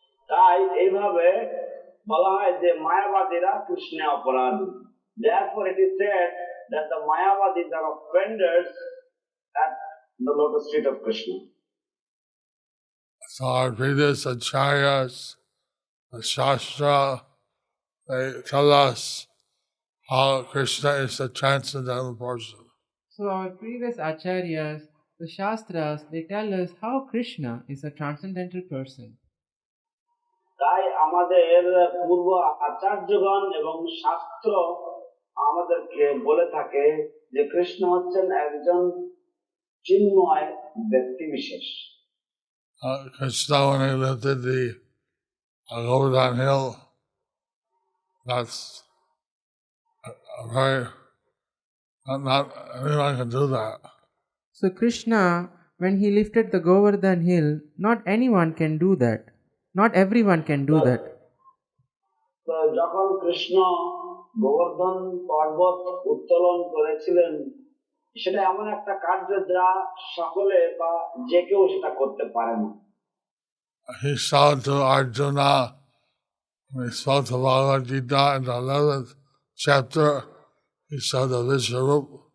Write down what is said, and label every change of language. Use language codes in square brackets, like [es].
[bn] তাই এইভাবে বলা হয় যে মায়াবাদীরা কৃষ্ণে অপরাধী। [en] Therefore it is said that the Mayavadis are offenders at the lotus feet of Krishna. So our previous acharyas, the Shastra, they tell us how Krishna is a transcendental person. So our previous acharyas, the Shastras, they tell us how Krishna is a transcendental person. [bn] তাই আমাদের পূর্ব আচার্যগণ এবং শাস্ত্র আমাদেরকে বলে থাকে যে কৃষ্ণ হচ্ছেন একজন চিন্ময় ব্যক্তি বিশেষ। [en] Krishna, when he lifted the Govardhan hill, that's very, not anyone can do that. So Krishna, when he lifted the Govardhan hill, not anyone can do that. Not everyone can do that. [bn] তো যখন কৃষ্ণ গোবর্ধন পর্বত উত্তোলন করেছিলেন, সেটা এমন একটা কার্য যা সকলে বা যে কেউ সেটা করতে পারে না। [en] He saw to Arjuna, when he spoke to Bhagavad Gita in the 11th chapter, he saw the Vishwarup.